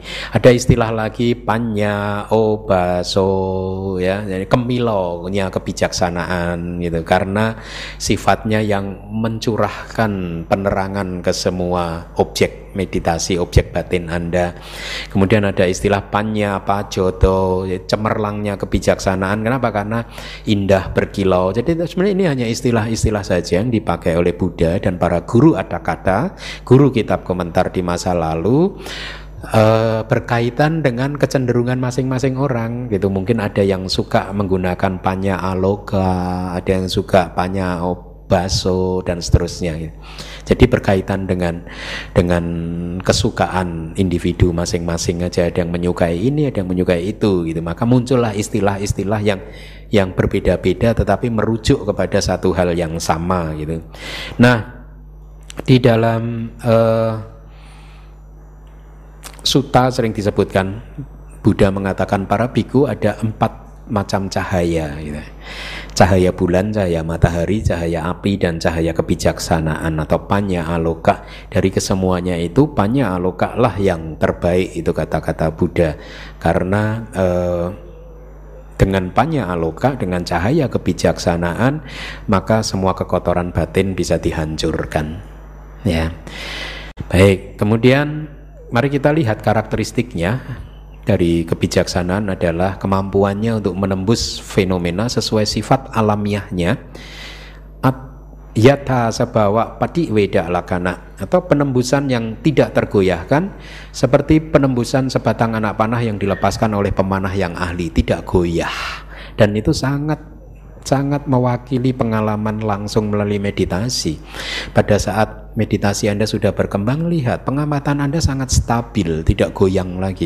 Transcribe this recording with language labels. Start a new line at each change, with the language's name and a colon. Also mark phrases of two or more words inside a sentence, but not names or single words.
Indonesian: Ada istilah lagi
Pali: panya obaso,
Indonesian: ya, jadi kemilonya kebijaksanaan, gitu, karena sifatnya yang mencurahkan penerangan ke semua objek meditasi, objek batin Anda. Kemudian ada istilah
Pali: panya pajoto,
Indonesian: cemerlangnya kebijaksanaan. Kenapa? Karena indah berkilau. Jadi sebenarnya ini hanya istilah-istilah saja yang dipakai oleh Buddha dan para guru kata, guru kitab komentar di masa lalu, berkaitan dengan kecenderungan masing-masing orang, gitu. Mungkin ada yang suka menggunakan
Pali: panya aloka,
Indonesian: ada yang suka
Pali: panya baso
Indonesian: dan seterusnya, gitu. Jadi berkaitan dengan kesukaan individu masing-masing aja. Ada yang menyukai ini, ada yang menyukai itu, gitu. Maka muncullah istilah-istilah yang berbeda-beda tetapi merujuk kepada satu hal yang sama, gitu. Nah, di dalam sutta sering disebutkan, Buddha mengatakan para biku ada 4 macam cahaya, gitu. Cahaya bulan, cahaya matahari, cahaya api, dan cahaya kebijaksanaan atau
Pali: panya aloka.
Indonesian: Dari kesemuanya itu
Pali: panya aloka
Indonesian: lah yang terbaik, itu kata-kata Buddha. Karena dengan
Pali: panya aloka,
Indonesian: dengan cahaya kebijaksanaan, maka semua kekotoran batin bisa dihancurkan, ya. Baik, kemudian mari kita lihat karakteristiknya dari kebijaksanaan adalah kemampuannya untuk menembus fenomena sesuai sifat alamiahnya,
Pali: yatha sabawa pati weda lakana,
Indonesian: atau penembusan yang tidak tergoyahkan, seperti penembusan sebatang anak panah yang dilepaskan oleh pemanah yang ahli, tidak goyah. Dan itu sangat mewakili pengalaman langsung melalui meditasi. Pada saat meditasi Anda sudah berkembang, lihat pengamatan Anda sangat stabil, tidak goyang lagi.